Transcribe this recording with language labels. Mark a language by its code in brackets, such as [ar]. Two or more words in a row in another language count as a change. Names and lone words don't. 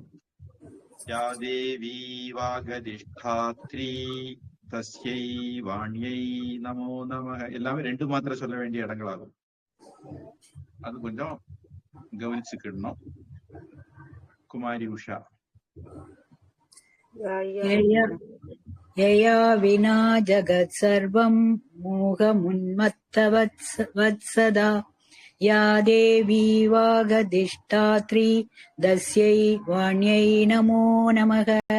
[sa] या देवी वागधिष्ठात्री तस्यै वाण्यै नमो नमः [ta] எல்லாமே 2 மாத்திரை சொல்ல வேண்டிய இடங்களாகும். அது கொஞ்சம் கவனிச்சுக்கிடணும். குமாரி உஷா. [sa] यया विना जगत् सर्वं मोहमुन्मत्तवत् सदा या देवी वागदिष्टात्री तस्यै वाण्यै नमो नमः.